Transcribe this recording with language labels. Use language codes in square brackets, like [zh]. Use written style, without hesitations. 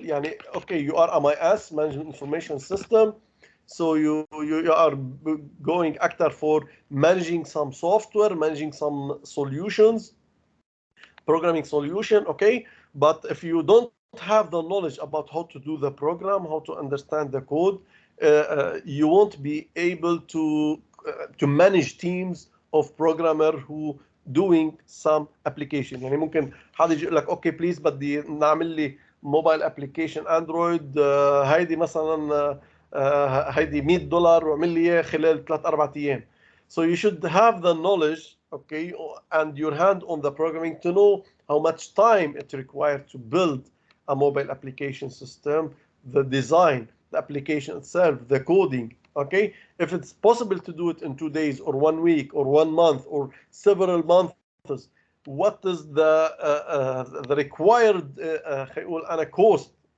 [en] يعني, okay, you are MIS, Management Information System, so you are going actor for managing some software, managing some solutions, programming solution. Okay, but if you don't have the knowledge about how to do the program, how to understand the code, you won't be able to manage teams of programmer who doing some application. [ar] يعني ممكن حد يجي يقول لك اوكي بليز بدي نعمل لي موبايل ابلكيشن اندرويد هيدي مثلا هيدي $100 واعمل لي اياه خلال 3-4 ايام. [en] So you should have the knowledge, okay, and your hand on the programming to know how much time it required to build a mobile application system, the design, the application itself, the coding. Okay, if it's possible to do it in 2 days or 1 week or 1 month or several months, what is the required cost?